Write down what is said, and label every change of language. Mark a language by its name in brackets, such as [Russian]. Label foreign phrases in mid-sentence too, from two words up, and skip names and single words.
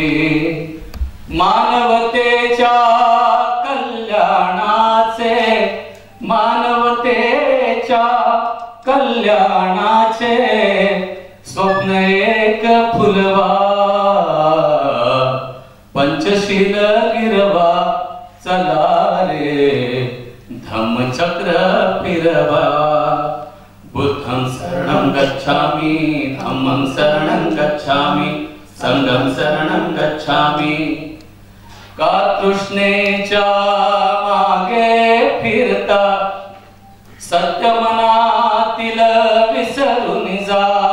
[Marathi] मानवतेच्या कल्याणाचे, मानवतेच्या कल्याणाचे स्वप्न एक फुलवा. पंचशील गिरवा चला रे, धम्मचक्र फिरवा. [Pali] बुद्धं शरणं गच्छामि, धम्मं शरणं गच्छामि, संघं शरणं गच्छामि. [Marathi] का तृष्णेच्या मागे फिरता, सत्य मनातील विसरून जा.